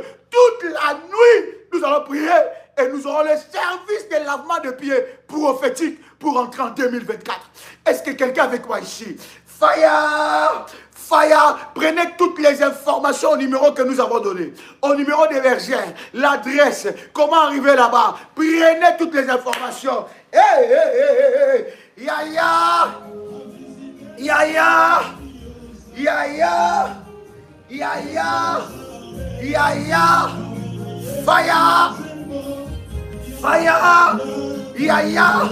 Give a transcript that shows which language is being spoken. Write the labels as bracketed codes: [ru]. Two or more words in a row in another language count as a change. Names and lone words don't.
[fr] Toute la nuit, nous allons prier et nous aurons le service de lavement de pieds prophétique pour entrer en 2024. Est-ce que quelqu'un avec moi ici? [en] Fire! Fire! [fr] Prenez toutes les informations au numéro que nous avons donné. Au numéro des bergères, l'adresse, comment arriver là-bas. Prenez toutes les informations. Hey, hey, hey, hey. Ya ya! Ya ya! Ya ya! Ya ya! Ya ya! [en] Fire! Fire! Ya ya!